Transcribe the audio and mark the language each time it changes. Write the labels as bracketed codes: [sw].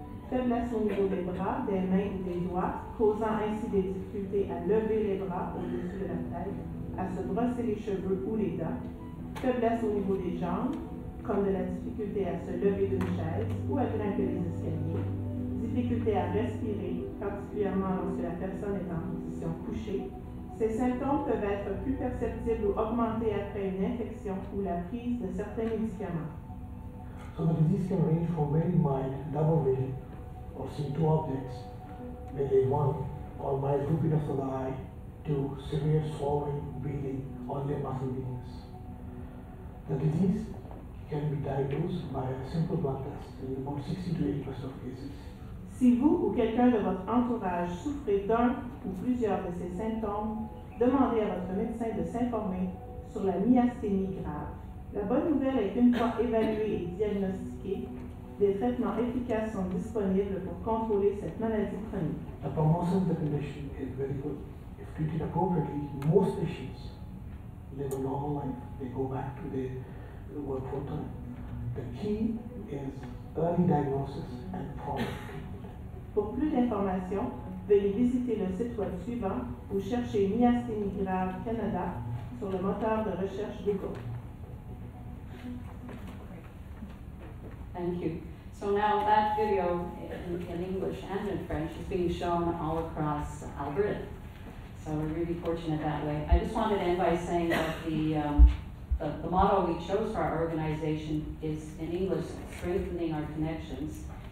[fr] faiblesse au niveau des bras, des mains ou des doigts, causant ainsi des difficultés à lever les bras au-dessus de la tête, à se brosser les cheveux ou les dents, faiblesse au niveau des jambes, comme de la difficulté à se lever d'une chaise ou à grimper les escaliers, difficulté à respirer, particulièrement lorsque la personne est en position couchée. Ces symptômes peuvent être plus perceptibles ou augmentés après une infection ou la prise de certains médicaments. [en] So the disease can range from very mild double vision or seeing two objects, maybe one, or mild droopiness of the eye, to severe swallowing, breathing, or limb muscle weakness. The disease can be diagnosed by a simple blood test in about 60 to 80% of cases. [fr] Si vous ou quelqu'un de votre entourage souffrez d'un ou plusieurs de ces symptômes, demandez à votre médecin de s'informer sur la myasthénie grave. La bonne nouvelle est qu'une fois évalué et diagnostiqué, des traitements efficaces sont disponibles pour contrôler cette maladie chronique. [en] The prognosis of the condition is very good. If treated appropriately, most patients live a normal life. They go back to their work full time. The key is early diagnosis and prompt treatment. [fr] Pour plus d'informations, veuillez visiter le site web suivant ou chercher Myasthénie grave Canada sur le moteur de recherche Google. [en] Thank you. So now that video in English and in French is being shown all across Alberta. So we're really fortunate that way. I just wanted to end by saying that the motto we chose for our organization is in English, strengthening our connections.